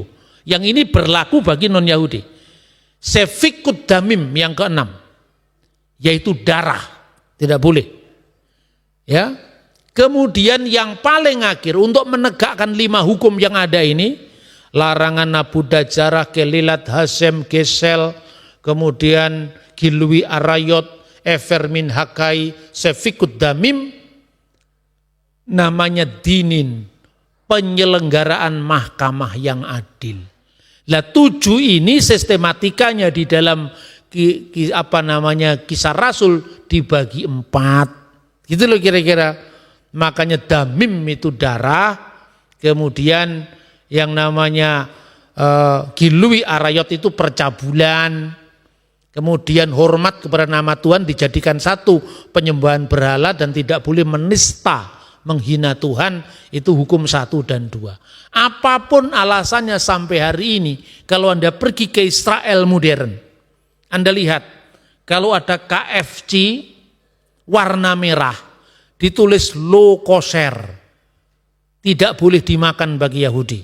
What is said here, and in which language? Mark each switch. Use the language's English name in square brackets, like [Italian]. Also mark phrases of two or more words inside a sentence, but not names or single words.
[Indonesian] Yang ini berlaku bagi non-Yahudi. [Hebrew] שפיכות דמים [Indonesian] yang keenam, yaitu darah, tidak boleh. Ya. Kemudian yang paling akhir untuk menegakkan 5 hukum yang ada ini, larangan [Hebrew] עבודה זרה, קללת השם גזל, [Indonesian] kemudian [Hebrew] גילוי עריות אבר מן החי שפיכות דמים, [Indonesian] namanya dinin, penyelenggaraan mahkamah yang adil. Lah 7 ini sistematikanya di dalam kisah Rasul dibagi 4. Gitu loh kira-kira. Makanya damim itu darah, kemudian yang namanya [Hebrew] גילוי עריות [Indonesian] itu percabulan, kemudian hormat kepada nama Tuhan dijadikan satu, penyembahan berhala dan tidak boleh menista, menghina Tuhan, itu hukum 1 dan 2. Apapun alasannya sampai hari ini, kalau Anda pergi ke Israel modern, Anda lihat, kalau ada KFC warna merah, ditulis [Hebrew] לא כשר, [Indonesian] tidak boleh dimakan bagi Yahudi.